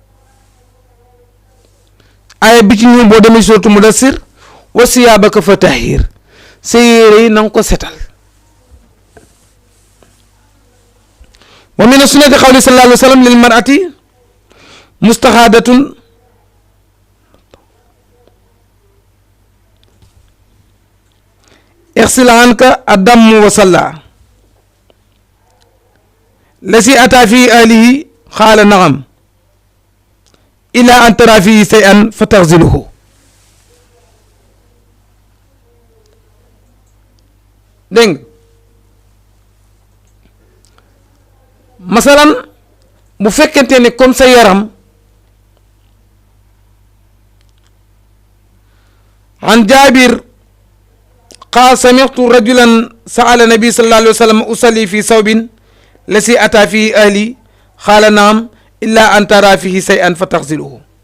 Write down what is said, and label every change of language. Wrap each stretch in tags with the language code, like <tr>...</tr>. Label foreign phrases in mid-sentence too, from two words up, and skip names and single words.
<wo>ay bi ci ñëw boo demee suratu mudassir</wo> <ar>وثيابك فطهر</ar> <wo>sa yére yi na nga ko setal.</wo> <ar>ومن سنة قولي صلى الله عليه وسلم للمرأة مستحاضة اغسل عنك الدم وصلى الذي أتى في أهله قال نعم إلى أن ترى فيه شيئا فتغسله.</ar> <wo>dégg masalan bu fekkente ne comme sa yaram</wo> <ar>عن جابر قال سمعت رجلا سأل النبي صلى الله عليه وسلم أصلي في ثوب الذي آتي في أهلي قال نعم إلا أن ترى فيه شيئا فتغسله.</ar>